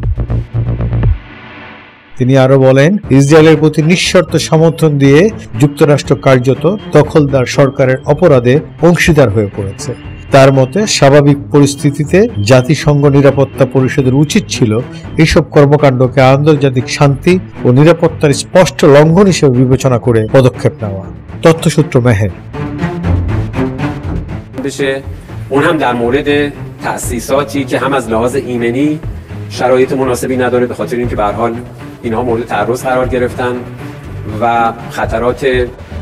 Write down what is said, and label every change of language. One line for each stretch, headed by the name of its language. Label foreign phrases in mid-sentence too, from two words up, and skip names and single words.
Bangla: তিনি আরো বলেন, ইসরায়েলের প্রতি নিঃশর্ত সমর্থন দিয়ে যুক্তরাষ্ট্র কার্যত দখলদার সরকারের অপরাধে অংশীদার হয়ে পড়েছে। তার মতে, স্বাভাবিক পরিস্থিতিতে জাতিসংঘ নিরাপত্তা পরিষদের উচিত ছিল এইসব কর্মকাণ্ডকে আন্তর্জাতিক শান্তি ও নিরাপত্তার স্পষ্ট লঙ্ঘন হিসেবে বিবেচনা করে পদক্ষেপ নেওয়া। তথ্যসূত্র মেহের।
Persian: اون هم در مورد تأسیساتی که هم از لحاظ ایمنی شرایط مناسبی نداره، به خاطر اینکه به هر حال اینها مورد تعرض قرار گرفتن و خطرات